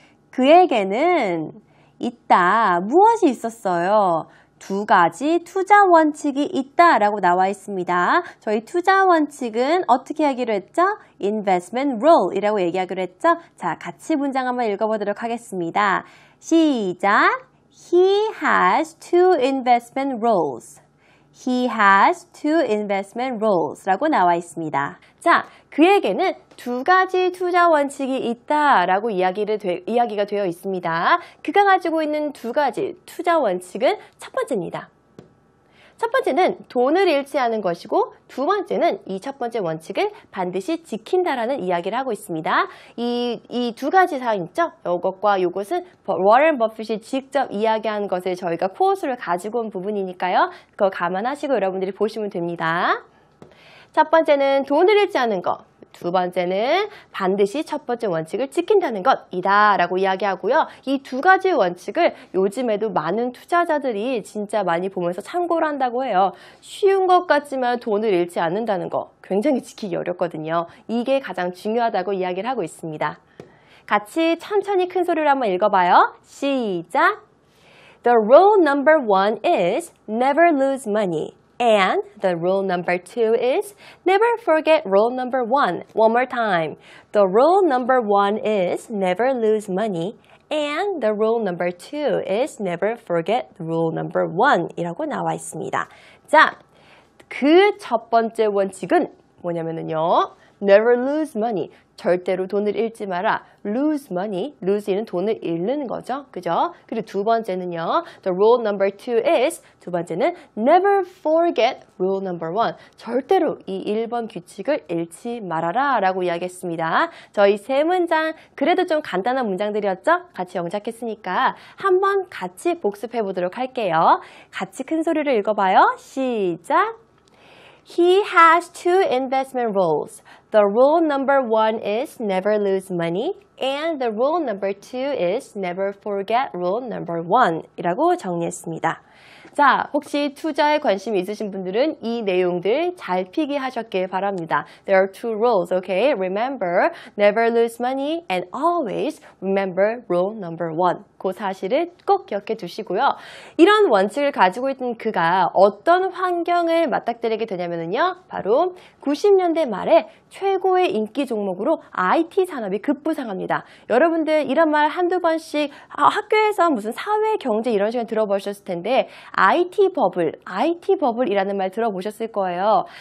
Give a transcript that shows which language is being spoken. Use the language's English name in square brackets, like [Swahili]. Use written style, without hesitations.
[Korean] 그에게는 있다. 무엇이 있었어요? 두 가지 투자 원칙이 있다라고 나와 있습니다. 저희 투자 원칙은 어떻게 하기로 했죠? [English] Investment rule [Korean] 이라고 얘기하기로 했죠? 자, 같이 문장 한번 읽어보도록 하겠습니다. 시작! [English] He has two investment rules. He has two investment rules [Korean] 라고 나와 있습니다. 자, 그에게는 두 가지 투자 원칙이 있다라고 이야기가 되어 있습니다. 그가 가지고 있는 두 가지 투자 원칙은 첫 번째입니다. 첫 번째는 돈을 잃지 않은 것이고 두 번째는 이 첫 번째 원칙을 반드시 지킨다라는 이야기를 하고 있습니다. 이 두 가지 사항 있죠? 이것과 이것은 워렌 버핏이 직접 이야기한 것을 저희가 코어수를 가지고 온 부분이니까요. 그거 감안하시고 여러분들이 보시면 됩니다. 첫 번째는 돈을 잃지 않은 것. 두 번째는 반드시 첫 번째 원칙을 지킨다는 것이다 라고 이야기하고요. 이 두 가지 원칙을 요즘에도 많은 투자자들이 진짜 많이 보면서 참고를 한다고 해요. 쉬운 것 같지만 돈을 잃지 않는다는 거 굉장히 지키기 어렵거든요. 이게 가장 중요하다고 이야기를 하고 있습니다. 같이 천천히 큰 소리로 한번 읽어봐요. 시작! [English] The rule number one is never lose money. And the rule number two is never forget rule number one. One more time. The rule number one is never lose money. And the rule number two is never forget rule number one. [Korean] 이라고 나와 있습니다. 자, 그 첫 번째 원칙은 뭐냐면요. [English] Never lose money. [Korean] 절대로 돈을 잃지 마라. [English] Lose money. [Korean] lose는 돈을 잃는 거죠. 그죠? 그리고 두 번째는요. [English] The rule number two is [Korean] 두 번째는 [English] never forget rule number one. [Korean] 절대로 이 1번 규칙을 잃지 말아라 라고 이야기했습니다. 저희 세 문장 그래도 좀 간단한 문장들이었죠? 같이 영작했으니까 한번 같이 복습해 보도록 할게요. 같이 큰 소리로 읽어봐요. 시작! [English] He has two investment rules. The rule number one is never lose money, and the rule number two is never forget rule number one. [Korean] 이라고 정리했습니다. 자, 혹시 투자에 관심이 있으신 분들은 이 내용들 잘 필기하셨길 바랍니다. [English] There are two rules, okay? Remember, never lose money and always remember rule number one. [Korean] 그 사실을 꼭 기억해 두시고요. 이런 원칙을 가지고 있던 그가 어떤 환경을 맞닥뜨리게 되냐면요. 바로 90년대 말에 최고의 인기 종목으로 IT 산업이 급부상합니다. 여러분들 이런 말 한두 번씩 학교에서 무슨 사회, 경제 이런 시간 들어보셨을 텐데 IT 버블이라는 말 들어보셨을 거예요.